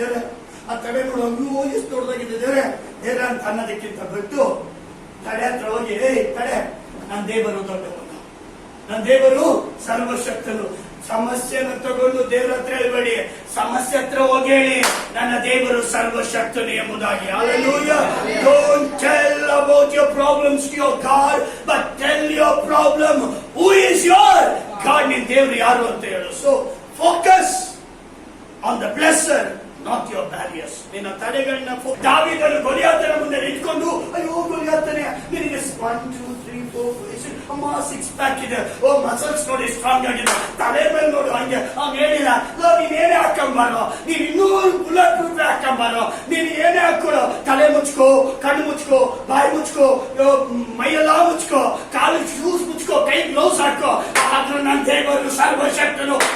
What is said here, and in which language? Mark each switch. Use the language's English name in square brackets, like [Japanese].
[Kannada] ದೇವ್ರೆ ಆ ತಡೆ ನೋಡು, ಅಯ್ಯೋ ಎಷ್ಟು ದೊಡ್ಡದಾಗಿದೆ ದೇವ್ರೆ ಅಂತ ಅನ್ನೋದಕ್ಕಿಂತ ಬಿಟ್ಟು ತಡೆ ಹತ್ರ ಹೋಗಿ, ತಡೆ, ನನ್ನ ದೇವರು ದೊಡ್ಡವನು, ನನ್ನ ದೇವರು ಸರ್ವಶಕ್ತನು. ಸಮಸ್ಯೆಯನ್ನು ತಗೊಂಡು ದೇವರ ಹತ್ರ ಹೇಳ್ಬೇಡಿ, ಸಮಸ್ಯೆ ಹತ್ರ ಹೋಗಿ ಹೇಳಿ, ನನ್ನ ದೇವರು ಸರ್ವಶಕ್ತನು ಎಂಬುದಾಗಿ. [English] Hallelujah. Don't tell about your problems to your God, but tell your problem who is your God. [Kannada] ನಿನ್ನ ದೇವರು ಯಾರು ಅಂತ ಹೇಳು. [English] So focus on the blesser not your barriers. [Kannada] ನಿನ್ನ ತಡೆಗಳನ್ನ ದಾವೀದನು ಗೊಲಿಯಾತನ ಮುಂದೆ ನಿಂತ್ಕೊಂಡು, ಅಯ್ಯೋ ಗೊಲಿಯಾತನೇ, ನಿನಗೆ 1 2 3 4 ಅಮ್ಮ 6 ಪ್ಯಾಕ್ ಇದೆ, ಓ ಮಸಲ್ಸ್ ನೋಡಿ ಸ್ಟ್ರಾಂಗ್ ಆಗಿದೆ, ತಲೆ ಮೇಲೆ ನೋಡು ಹಂಗೆ. ಅವ್ನು ಹೇಳಿಲ್ಲ, ನೀನ್ ಏನೇ ಹಾಕೊಂಬಾರೋ, ನೀನ್ 200 ಬುಲೆಟ್ ರೂಪಾಯಿ ಹಾಕೊಂಬಾರೋ, ನೀನ್ ಏನೇ ಹಾಕೊಳ್ಳೋ, ತಲೆ ಮುಚ್ಕೋ, ಕಣ್ಣು ಮುಚ್ಕೋ, ಬಾಯಿ ಮುಚ್ಕೋ, ಮೈಯೆಲ್ಲ ಮುಚ್ಕೋ, ಕಾಲು ಶೂಸ್ ಮುಚ್ಕೋ, ಕೈ ಗ್ಲೌಸ್ ಹಾಕೋ, ಆದ್ರೂ ನನ್ನ ದೇವರು ಸರ್ವಶಕ್ತನು.